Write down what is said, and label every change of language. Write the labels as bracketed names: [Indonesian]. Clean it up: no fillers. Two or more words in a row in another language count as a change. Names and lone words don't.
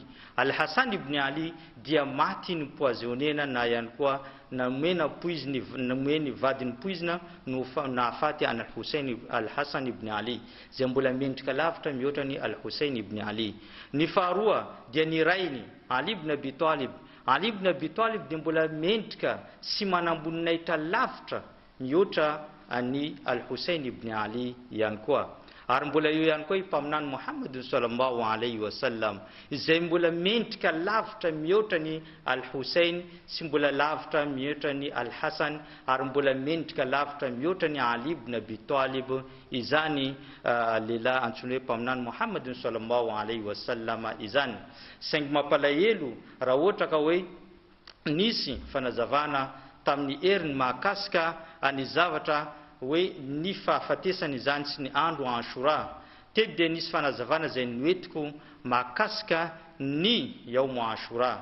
[Malagasy] Al-Hassan ibn Ali dia maty ny poisonena na ihany koa nameny vadiny poizina no nahafaty an Al-Hassan ibn Ali, zay mbola mendrika lavitra mihoatra ny Al-Hussein ibn Ali. Ny faharoa dia ny rainy Ali ibn Abi Talib. Ali ibn Abi Talib dia mbola mendrika sy manamboninahitra lavitra mihoatra any Al-Hussein ibn Ali ihany koa. Ary mbola eo ihany koa i mpaminany Muhammad [Arabic] صلى الله عليه وسلم, [Malagasy] izay mbola mendrika lavitra mihoatra ny Al-Hussein sy mbola lavitra mihoatra ny Al-Hassan, ary mbola mendrika lavitra mihoatra ny Ali ibn Abi Talib, izany lehilahy antsoina hoe mpaminany Muhammad [Arabic] صلى الله عليه وسلم [Malagasy] izany. Saingy mampalahelo raha ohatra ka hoe nisy fanazavana tamin'ny heriny mahakasika any zavatra hoe ny fahafatesany izany sy ny andro Ashura, teto dia nisy fanazavana zay noetiko mahakasika ny [Arabic] يوم عاشوراء.